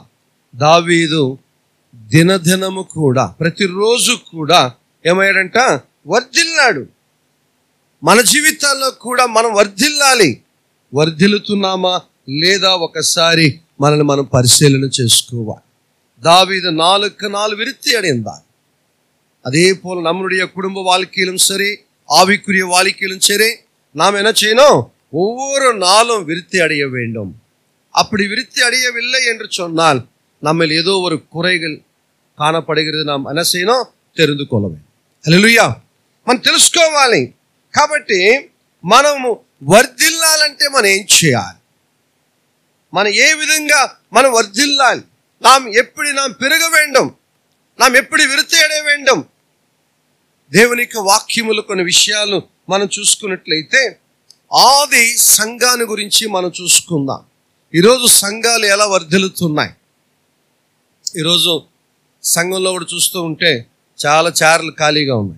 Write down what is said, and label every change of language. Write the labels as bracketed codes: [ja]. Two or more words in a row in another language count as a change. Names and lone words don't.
[te] దావీదు దినదినము కూడా, ప్రతిరోజు కూడా ఏమయ్యాడంట? వర్ధిల్లాడు. మన జీవితాల్లో కూడా మనం వర్ధిల్లాలి. వర్ధిల్లుతున్నామా లేదా ఒకసారి మనల్ని మనం పరిశీలన చేసుకోవాలి. [ta] దావీదు 4 நாள் விருத்தி அடைந்தான். அதே போல நம்முடைய குடும்ப வாழ்க்கையிலும் சரி, ஆவிக்குரிய வாழ்க்கையிலும் சரி, நாம் என்ன செய்யணும்? ஒவ்வொரு நாளும் விருத்தி அடைய வேண்டும். அப்படி விருத்தி அடையவில்லை என்று சொன்னால் நம்ம ஏதோ ஒரு குறைகள் కానపడేది. நாம் என்ன செய்யணும்? தெரிந்து கொள்ள வேண்டும். [te] హల్లెలూయా. మనం తెలుసుకోవాలి. కాబట్టి మనము వర్ధిల్లాలంటే మనం ఏం చేయాలి? మనం ఏ విధంగా మనం వర్ధిల్లాలి? [ta] நாம் எப்படி நாம் பெருக வேண்டும்? நாம் எப்படி விருத்தி அடைய வேண்டும்? [te] దేవుని యొక్క వాక్యములు కొన్ని విషయాలు మనం చూసుకున్నట్లయితే ఆది సంఘాన్ని గురించి మనం చూసుకుందాం. ఈరోజు సంఘాలు ఎలా వర్ధిల్లుతున్నాయి? ఈరోజు సంఘంలో కూడా చూస్తూ ఉంటే చాలా చైర్లు ఖాళీగా ఉన్నాయి.